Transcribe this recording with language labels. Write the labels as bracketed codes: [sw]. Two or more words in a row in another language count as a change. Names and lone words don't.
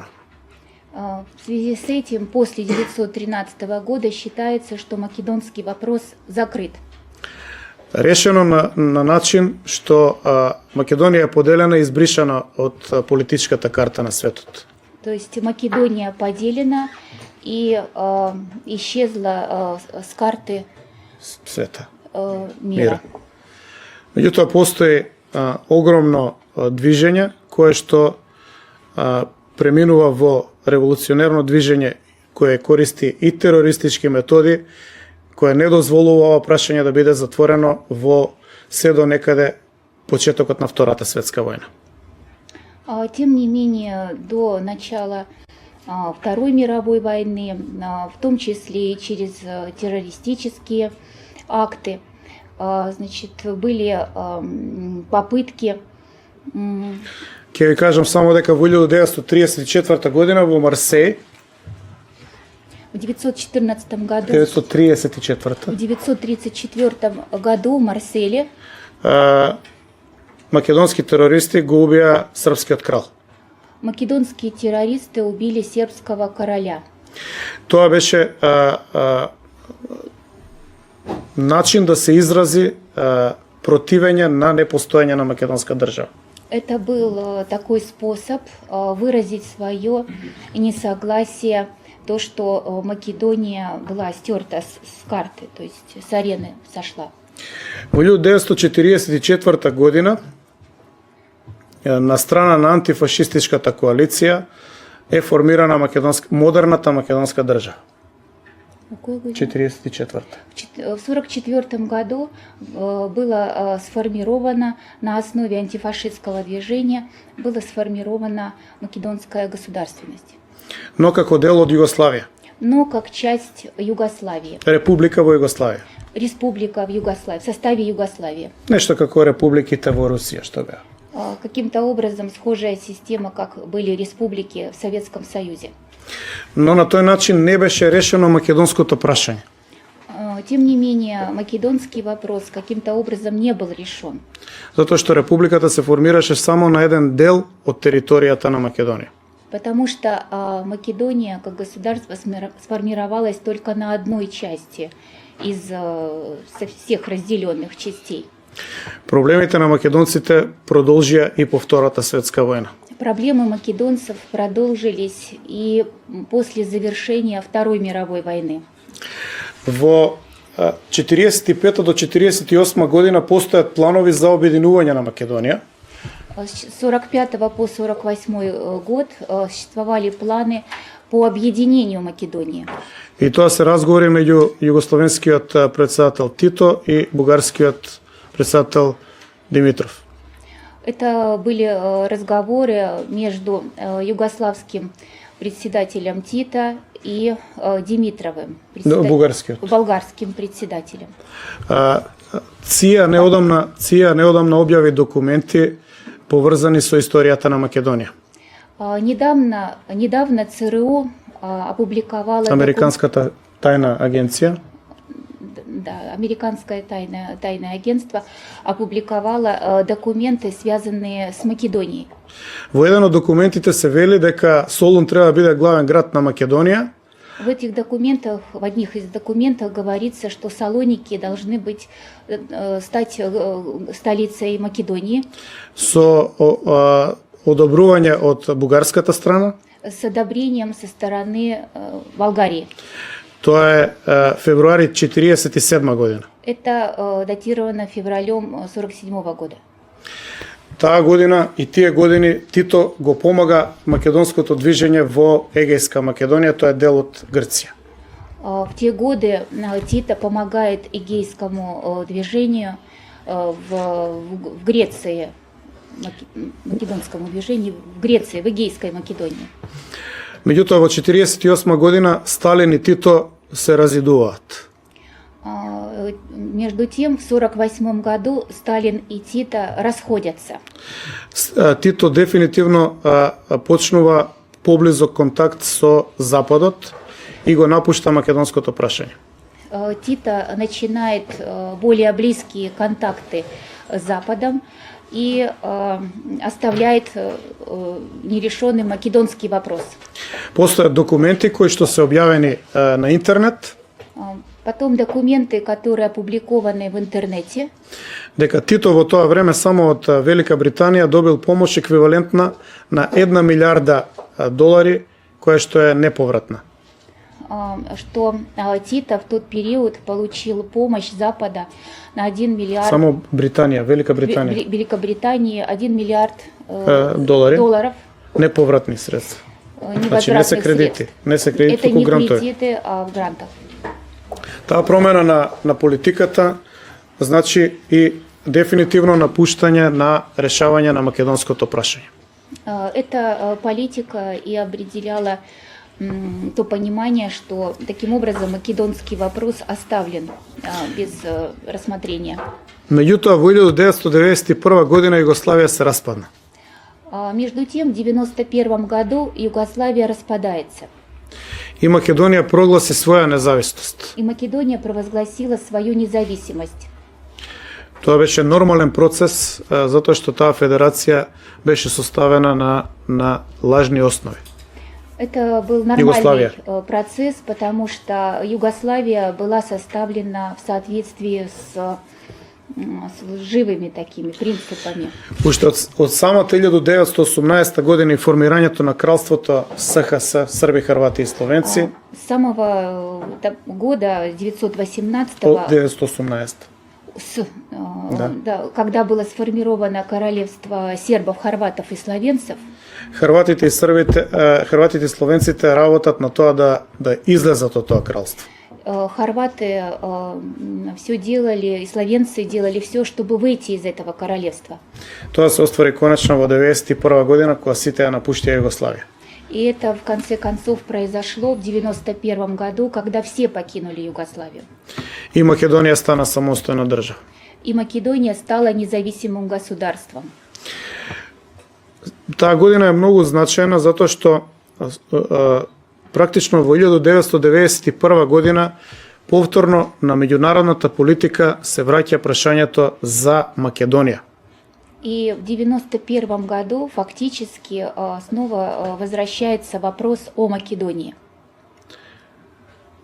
[ru] В связи с этим, после 1913 года считается, что македонский вопрос закрыт. [mk] Решено на начин што Македонија е поделена и избришана од политичката карта на светот. [ru] То есть Македония поделена и исчезла с карты Света. мира. [mk] Меѓутоа постои огромно движење кое што преминува во револуционерно движење кое користи и терористички методи, кое не дозволува ова прашање да биде затворено во се до некаде почетокот на Втората светска војна. [ru] Тем не менее, до начала Второй мировой войны, в том числе и через террористические акты, значит, были попытки. [mk] Ќе ви кажам само дека во 1934 година во Марсеј, [ru] В 1914 году, 1934 в 1934 году в Марселе [mk] македонски терористи го убија српскиот крал. [ru] македонские террористы убили сербского короля. [mk] Тоа беше начин да се изрази противење на непостоење на македонска држава. [ru] Это был такой способ выразить свое несогласие, то, что Македония была стерта с карты, то есть с арены сошла. [mk] Во 1944 година на страна на антифашистичката коалиција е формирана модерната македонска држава. [ru] В какой году? 44. В 1944 году было сформировано на основе антифашистского движения была сформирована македонская государственность, [mk] Но како дел од Југославија. [ru] но как часть Югославии, [mk] Република во Југославија. [ru] республика в Югославии, в составе Югославии. [mk] Нешто како републиките во Русија, што беа. [ru] Каким-то образом схожая система, как были республики в Советском Союзе. [mk] Но на тој начин не беше решено македонското прашање. [ru] Тем не менее, македонский вопрос каким-то образом не был решен, [mk] Затоа што републиката се формираше само на еден дел од територијата на Македонија. [ru] потому что Македония как государство сформировалась только на одной части из со всех разделенных частей. [mk] Проблемите на македонците продолжија и по Втората светска војна. [ru] Проблемы македонцев продолжились и после завершения Второй мировой войны. [mk] Во 45 до 48 година постојат планови за обединување на Македонија. [ru] С 45 по 48 год существовали планы по объединению Македонии. [mk] И тоа се разговори меѓу југословенскиот председател Тито и бугарскиот председател Димитров. [ru] Это были разговоры между югославским председателем Тита и Димитровым, болгарским председателем. [mk] ЦИА неодамна објави документи поврзани со историјата на Македонија. [ru] Недавно ЦРУ опубликовала... [mk] Американската тајна агенција. [ru] Да, американское тайное агентство опубликовало документы, связанные с Македонией. [mk] Во еден од документите се вели дека Солун треба да биде главен град на Македонија. [ru] В одних из документов говорится, что Салоники должны стать столицей Македонии. [mk] Со одобрување од бугарската страна. [ru] С одобрением со стороны Болгарии. [mk] Тоа е февруари 1947 година. [ru] Это датировано февралем 1947 года. [mk] Таа година и тие години Тито го помага македонското движење во Егејска Македонија, тоа е дел од Грција. [ru] В те годы Тито помогает егейскому движению в Греции, македонскому движению в Греции, в Егейской Македонии. [mk] Меѓутоа во 1948 година Сталин и Тито се разидуваат. [ru] Между тем, в 1948 году Сталин и Тито расходятся. [mk] Тито дефинитивно почнува поблизок контакт со Западот и го напушта македонското прашање. [ru] Тито начинает более близкие контакты с Западом и оставляет нерешенный македонский вопрос. [mk] Постојат документи кои што се објавени на интернет. [ru] Потом документы, которые опубликованы в интернете. [mk] Дека Тито во тоа време само од Велика Британија добил помош еквивалентна на 1 милиарда долари, која што е неповратна. [ru] Что Тито в тот период получил помощь Запада на 1 миллиард... [mk] Само Британија, Велика Британија. [ru] Великобритании 1 миллиард [mk] доларов. Неповратни средства. Значи не се кредити. Не се кредити, [ru] это не [mk] грантови. [ru] кредиты, а грантов. [mk] Таа промена на политиката значи и дефинитивно напуштање на решавање на македонското прашање. [ru] Эта политика и определяла то понимание, что таким образом македонский вопрос оставлен без рассмотрения. [mk] Меѓутоа, во 1991 година Југославија се распадна. [ru] Между тем, в 1991 году Югославия распадается. [mk] И Македонија прогласи своја независност. [ru] И Македония провозгласила свою независимость. [mk] Тоа беше нормален процес, затоа што таа федерација беше составена на лажни основи. [ru] Это был нормальный процесс, потому что Югославия была составлена в соответствии с живыми такими принципами. [mk] Уште од самата 1918 година и формирањето на кралството СХС, Срби, Хрвати и Словенци. [ru] С самого года 1918 когда было сформировано королевство сербов, хорватов и словенцев. [mk] Хрватите и словенците работат на тоа да излезат од тоа кралство. [ru] Хорваты все делали, и словенцы делали все, чтобы выйти из этого королевства. [mk] Тоа се оствари конечно во 1991 година, кога сите ја напуштија Југославија. [ru] И это в конце концов произошло в 1991 году, когда все покинули Югославию. [mk] И Македонија стана самостојна држава. [ru] И Македония стала независимым государством. [mk] Таа година е многу значајна затоа што практично во 1991 година повторно на меѓународната политика се враќа прашањето за Македонија. [ru] И в 1991 году фактически снова возвращается вопрос о Македонии.